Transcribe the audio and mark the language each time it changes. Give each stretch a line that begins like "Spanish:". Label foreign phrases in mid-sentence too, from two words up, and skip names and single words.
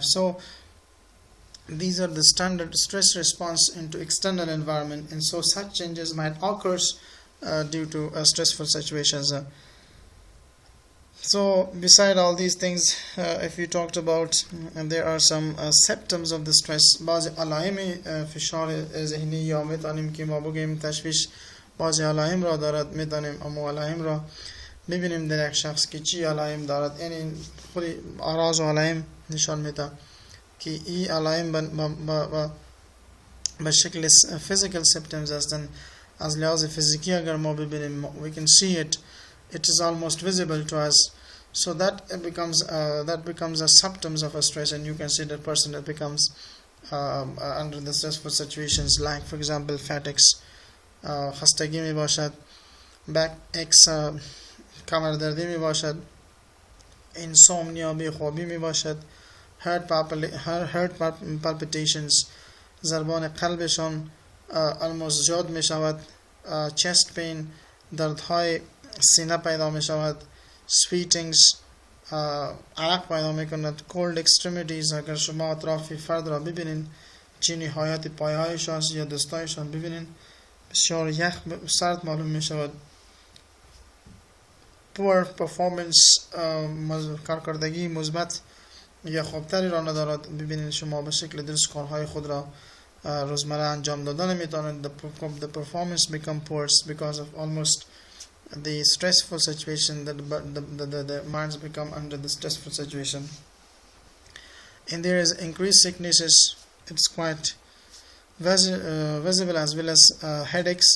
English: So these are the standard stress response into external environment, and so such changes might occur due to stressful situations. So beside all these things, if you talked about, there are some symptoms of the stress.
Persian: بعض علائم فشار ذهنی یا میتونیم که ما بگیم تشویش بعض علائم را دارد، میتونیم امو علائم را ببینیم در یک شخص که چی علائم دارد. یعنی خود اعراض و علائم نشان میده که این علائم به شکل
English: physical symptoms
Persian: هستند. از لحاظ فیزیکی اگر ما ببینیم,
English: we can see it is almost visible to us. So that becomes a symptoms of a stress, and you can see the person that becomes under the stressful situations, like for example fatigues,
Persian: خستگی می باشد,
English: back aches,
Persian: کمر دردی می باشد, insomnia بیخوابی می باشد,
English: heart palpitations,
Persian: ضربان قلبشان almost زیاد می شود,
English: chest pain,
Persian: دردهای سینه پیدا می شود, sweatings, عرق پیدا می کند,
English: cold extremities.
Persian: اگر شما اطراف فرد را ببینین, چی نهایت پایهایشان یا دستایشان ببینین, بسیار یخ سرد معلوم می شود.
English: poor performance,
Persian: کارکردگی مثبت یا خوبتری را ندارد. ببینین شما به شکل درست کارهای خود را روزمره انجام دادن نمیتونید.
English: The performance become poor because of almost the stressful situation, that the minds become under the stressful situation. And there is increased sicknesses. It's quite visible, as well as headaches.